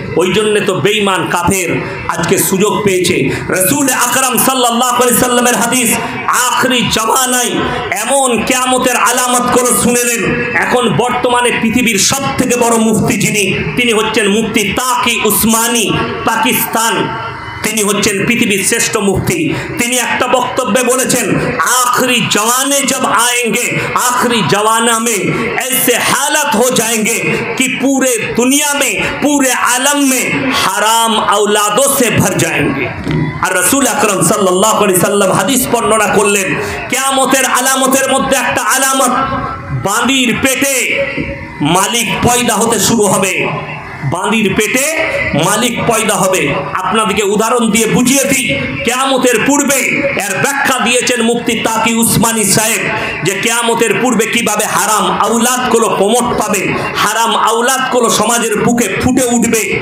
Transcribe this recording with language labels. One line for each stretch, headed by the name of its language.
Bangla: ওই জন্য তো বেঈমান কাফের আজকে সুযোগ পেয়েছে। রাসূল আকরাম সাল্লাল্লাহু আলাইহি সাল্লামের হাদিস, আখরি জামানায় এমন কিয়ামতের আলামত করে শুনেলেন। এখন বর্তমানে পৃথিবীর সবথেকে বড় মুফতি যিনি, তিনি হচ্ছেন মুফতি তাকি উসমানী, পাকিস্তান। তিনি হচ্ছেন পৃথিবীর শ্রেষ্ঠ মুফতি। তিনি একটা বক্তব্যে বলেছেন,
Hindi: आखिरी जमाने जब आएंगे, आखिरी जमाना में ऐसे हालत हो जाएंगे कि पूरे दुनिया में, पूरे आलम में हराम औलादों से भर जाएंगे।
Bangla: আর রাসূল আকরাম সাল্লাল্লাহু আলাইহি সাল্লাম হাদিস বর্ণনা করলেন, কিয়ামতের আলামতের মধ্যে একটা আলামত, বাঁদির পেটে মালিক পয়দা হতে শুরু হবে। বাঁদির পেটে মালিক পয়দা হবে। আপনাদেরকে উদাহরণ দিয়ে বুঝিয়ে দিই, কিয়ামতের পূর্বে এর ব্যাখ্যা দিয়েছেন মুফতি তাকি উসমানী সাহেব, যে কিয়ামতের পূর্বে কিভাবে হারাম আওলাদগুলো প্রমোট পাবে, হারাম আওলাদগুলো সমাজের বুকে ফুটে উঠবে।